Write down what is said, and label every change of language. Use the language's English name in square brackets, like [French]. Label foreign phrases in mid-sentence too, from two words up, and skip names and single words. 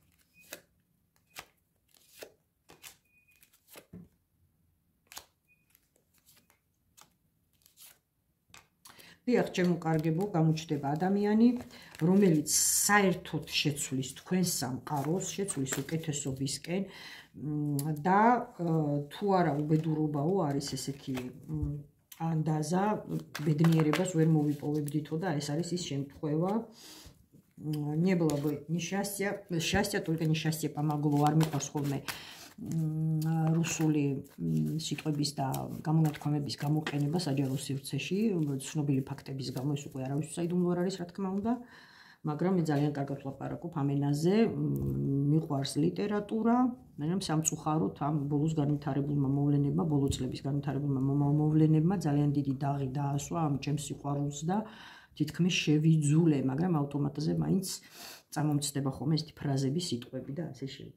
[Georgian] დიახ, ჩემო კარგებო, გამოჩნდება ადამიანი, რომელიც საერთოდ შეცვლის თქვენს სამყაროს, შეცვლის უკეთესობისკენ და თუ არა უბედურობაო არის ესეთი ანდაზა, ბედნიერებას ვერ მოვიპოვებდითო და ეს არის ის შემთხვევა. [Russian] Не было бы счастья, только несчастье помогло, [Georgian] არ მიყვარს ხოლმე რუსული სიტყვების და გამონათქვამების გამოყენება საჯარო სივრცეში, ცნობილი ფაქტების გამო ეს უკვე არავის საიდუმლო არ არის, რა თქმა უნდა, მაგრამ მე ძალიან კარგად ვლაპარაკობ ამ ენაზე, მიყვარს ლიტერატურა, მაგრამ სამწუხაროდ ამ ბოლოს განვითარებულმა მოვლენებმა, ბოლო წლების განვითარებულმა მოვლენებმა ძალიან დიდი დაღი დაასვა ამ ჩემს სიყვარულს და თითქმის შევიძულე, მაგრამ ავტომატზე მაინც წამომცდება ხოლმე ესეთი ფრაზები, სიტყვები და ასე შემდეგ.